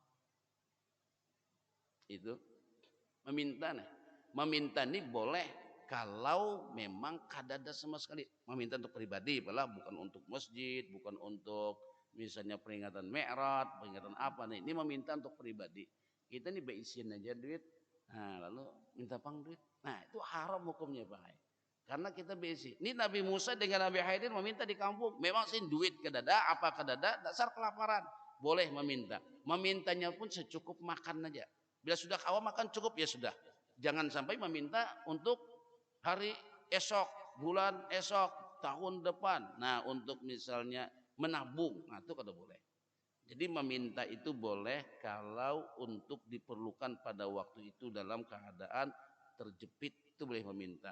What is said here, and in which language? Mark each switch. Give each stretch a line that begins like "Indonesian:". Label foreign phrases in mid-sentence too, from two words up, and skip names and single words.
Banjar: Itu meminta nih. Meminta nih boleh kalau memang kadada sama sekali.
Indonesian: Meminta untuk pribadi, bukan untuk masjid, bukan untuk misalnya peringatan Mi'raj, peringatan apa nih. Ini meminta untuk pribadi.
Banjar: Kita nih beisian aja duit. Nah, lalu minta pang duit. Nah, itu haram hukumnya, Pak. Karena kita besi. Ini Nabi Musa dengan Nabi Khidir meminta di kampung. Memang sih duit kedada, apa kedada, dasar kelaparan.
Indonesian: Boleh meminta. Memintanya pun secukup makan aja.
Banjar: Bila sudah kawa makan cukup ya sudah.
Indonesian: Jangan sampai meminta untuk hari esok, bulan esok, tahun depan.
Banjar: Nah, untuk misalnya menabung, nah itu kada boleh.
Indonesian: Jadi meminta itu boleh kalau untuk diperlukan pada waktu itu dalam keadaan terjepit itu boleh meminta.